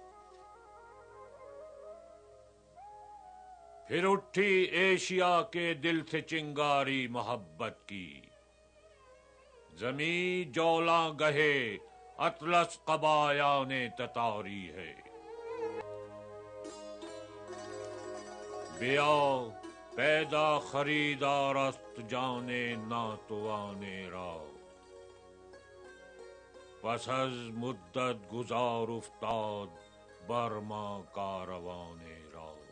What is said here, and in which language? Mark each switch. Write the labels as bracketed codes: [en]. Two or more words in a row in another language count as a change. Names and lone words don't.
[ur] پھر اٹھی ایشیا کے دل سے چنگاری محبت کی، زمیں جولاں گہے اطلس قبایان تتاری ہے۔ [fa] بیا پیدا خریدار است جانے ناتوانے را، پس از مدت گزار افتاد بر ما کاروانے را۔